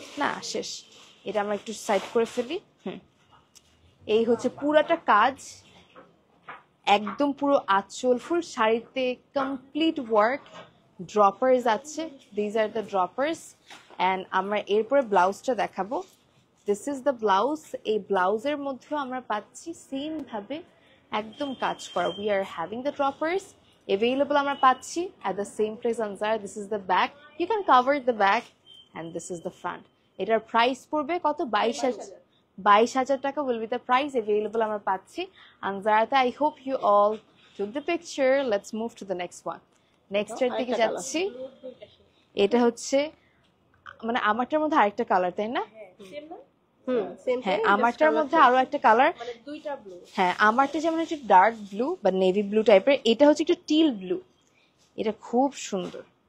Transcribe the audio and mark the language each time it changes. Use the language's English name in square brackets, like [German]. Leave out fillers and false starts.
[Bangla] না শেষ, এটা আমরা একটু সাইড করে ফেলি। এই হচ্ছে পুরাটা কাজ, একদম পুরো আঁচল ফুল শাড়িতে কমপ্লিট ওয়ার্ক, ড্রপার্স আছে, [English] These are the droppers. [Bangla] অ্যান্ড আমরা এরপরে ব্লাউজটা দেখাবো। [English] This is the blouse. [Bangla] এই ব্লাউজের মধ্যেও আমরা পাচ্ছি সেম ভাবে একদম কাজ করা। [English] we are having the droppers available [Bangla] আমরা পাচ্ছি [English] at the same place Anzara. This is the back, you can cover the back, and this is the front. [Bangla] এটার প্রাইস পড়বে কত? 22,000 টাকা [English] will be the price available [Bangla] আমরা পাচ্ছি আনজারাতে। [English] I hope you all took the picture. Let's move to the next one. [Bangla] Next এর দিকে যাচ্ছি। এটা হচ্ছে মানে আমারটার মধ্যে আরেকটা কালার, তাই না? সেম না? সেম হ্যাঁ আমারটার মধ্যে আরো একটা কালার, মানে দুইটা ব্লু। হ্যাঁ আমারটা যেমন একটু ডার্ক ব্লু বা নেভি ব্লু টাইপের, এটা হচ্ছে একটু টিল ব্লু, এটা খুব সুন্দর।